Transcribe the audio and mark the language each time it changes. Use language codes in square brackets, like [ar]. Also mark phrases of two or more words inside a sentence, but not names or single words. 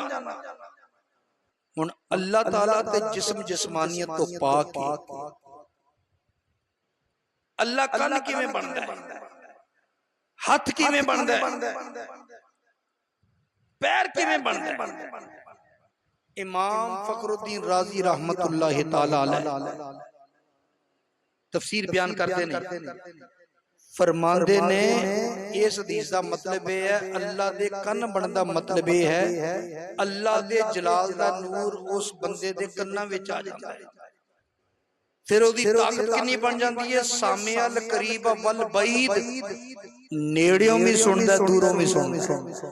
[pa] ہن اللہ تعالیٰ تے جسم جسمانیت تو پاک ہے، اللہ کن کویں بندا ہے، ہتھ کویں بندا ہے، پیر کویں بندا ہے? इमाम फखरुद्दीन राजी [ar] رحمة الله تعالى عليه [pa] تفسیر بیان کرتے نے، فرماندے نے اس حدیث دا مطلب یہ ہے اللہ دے کن بنن دا مطلب یہ ہے اللہ دے جلال دا نور اس بندے دے کنّاں وچ آ جاندا ہے. پھر اودی طاقت کتنی بن جاتی ہے, [ar] سامع القريب والبعيد, [pa] نیڑیوں بھی سندا دوروں بھی سندا.